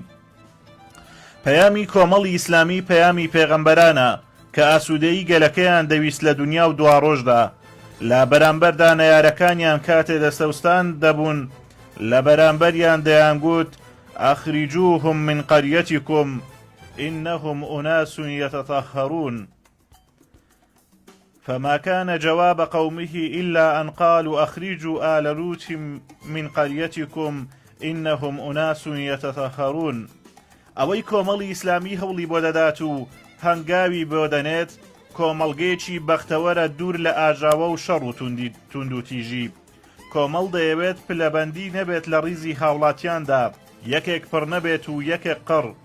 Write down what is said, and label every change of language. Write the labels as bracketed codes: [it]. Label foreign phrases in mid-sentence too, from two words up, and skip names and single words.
[ckb] پەیامی کۆمەڵی ئیسلامی پەیامی پێغەمبەرانە کە ئاسوودەیی گەلەکەیان دەویست لە دنیا و دواڕۆژدا لە بەرامبەردا نەیارەکانیان کاتێ دەسەوستان دەبوون لە بەرامبەریان دەیانگوت [ar] ئەخریجوهم من قەریەتیکم إنهم أناس يتطهرون فما كان جواب قومه إلا أن قالوا أخرجوا آل لوط من قريتكم إنهم أناس يتطهرون. [ckb] ئەوەی کۆمەڵی ئیسلامی هەوڵی بۆ دەدات و هەنگاوی بۆ دەنێت کۆمەڵگەیەکی بەختەوەرە دوور لە ئاژاوە و شەڕ و توند و تیژی. کۆمەڵ دەیەوێت پلەبەندی نەبێت لە ڕیزی هاوڵاتیاندا، یەکێک پڕ نەبێت و یەکێک قڕ.